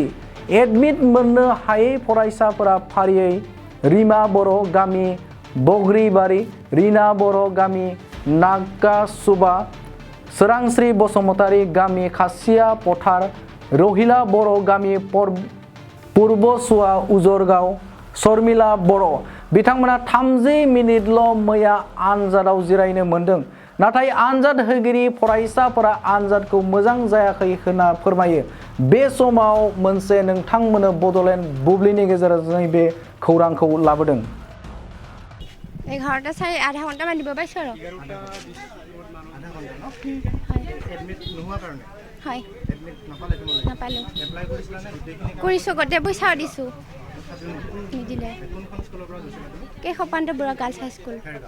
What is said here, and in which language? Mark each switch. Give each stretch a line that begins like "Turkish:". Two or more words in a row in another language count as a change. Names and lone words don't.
Bodo: एडमिट मोननो हायै फरायसाफोरा फारियै रिमा बर' गामि बग्रिबारि, रिना बर' गामि नागासुबा, सोरांस्रि बसुमतारी गामि खासिया पथार, रहिला बर' गामि पुर्बसुवा उजरगाव, शर्मिला बर' बिथांमोना 30 मिनिटल' मैया आनजादाव जिरायनो मोनदों। नाथाय आनजाद होगिरि फरायसाफोरा आनजादखौ मोजां जायाखै होनना फोरमायो। बे समाव मोनसे नोंथांमोननो बड'लेण्ड बुब्लिनि गेजेरजों बे खौरांखौ लाबोदों।
Assamese: 11টা চাই আধা ঘন্টা মান দিব পাইছো আৰু হয় নাপালো কৰিছো গোটেই পইচা দিছো নিদিলে কেশপান্ত বৰুৱা গাৰ্লছ হাই স্কুল